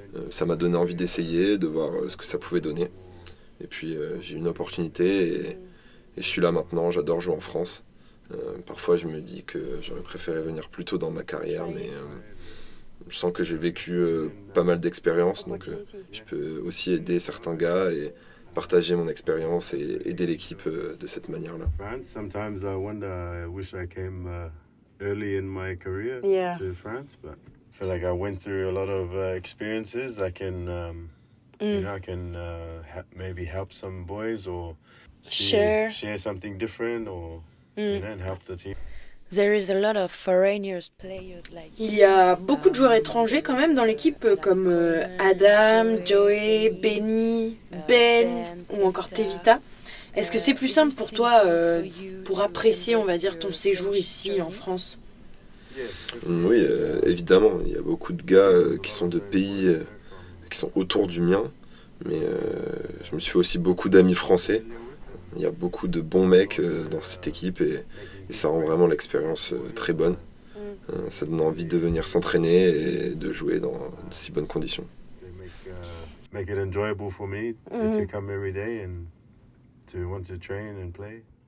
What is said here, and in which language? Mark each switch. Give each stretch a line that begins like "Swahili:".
French: Ça m'a donné envie d'essayer, de voir ce que ça pouvait donner. Et puis j'ai eu une opportunité et je suis là maintenant, j'adore jouer en France. Parfois je me dis que j'aurais préféré venir plus tôt dans ma carrière, mais je sens que j'ai vécu pas mal d'expériences, donc je peux aussi aider certains gars et partager mon expérience et aider l'équipe de cette manière-là.
English: Sometimes I wonder, I wish I came early in my career to France, but I feel like I went through a lot of experiences. I can, I can maybe help some boys or Sure. share something different, or and help the team. There is a lot of foreigners players like.
French: Il y a beaucoup de joueurs étrangers quand même dans l'équipe, comme Adam, Joey, Benny, Ben ou encore Tevita. Est-ce que c'est plus simple pour toi pour apprécier, on va dire, ton séjour ici en France? Oui, évidemment, il y a beaucoup de gars qui sont de pays qui sont autour du mien, mais je me suis fait aussi beaucoup d'amis français. Il y a beaucoup de bons mecs dans cette équipe et ça rend vraiment l'expérience très bonne. Ça donne envie de venir s'entraîner et de jouer dans de si bonnes conditions.
English: Make it enjoyable for me to come every day and to want to train and play.